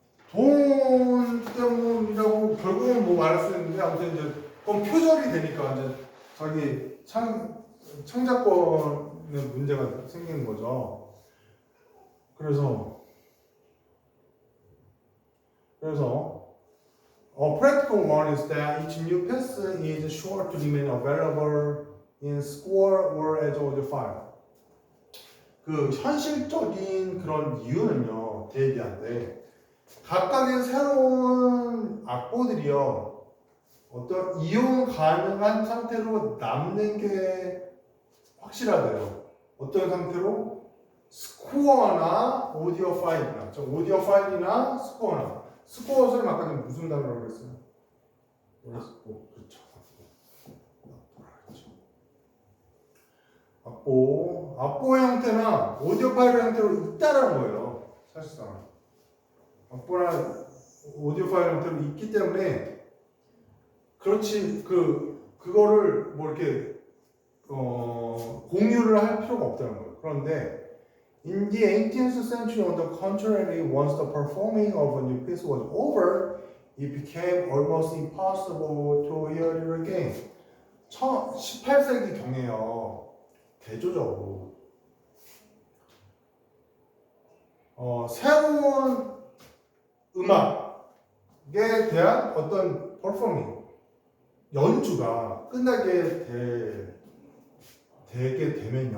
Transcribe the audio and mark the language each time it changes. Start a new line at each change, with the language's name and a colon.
Korean: 돈 때문이라고 결국은 뭐 말할 수 있는데 아무튼 이제 그건 표절이 되니까 이제 자기 창작권의 문제가 생기는 거죠. 그래서
English: a practical one is that each new piece is sure to remain available in score or as audio file.
Korean: 그 현실적인 그런 이유는요 대비한데 각각의 새로운 악보들이요 어떤 이용 가능한 상태로 남는 게 확실하대요. 어떤 상태로? 스코어나 오디오 파일이나 오디오 파일이나 스코어나 스코어는 아까 전에 무슨 단어라고 그랬어요? 그렇죠. 악보 형태나 오디오 파일 형태로 있다라는 거예요. 사실상 악보나 오디오 파일 형태로 있기 때문에 그렇지 그거를 뭐 이렇게 공유를 할 필요가 없다는 거예요. 그런데
English: in the 18th century, on the contrary, once the performing of a new piece was over, it became almost impossible to hear it again.
Korean: 18세기 경에요. 대조적으로 새로운 음악에 대한 어떤 퍼포밍 연주가 끝나게 되게 되면요.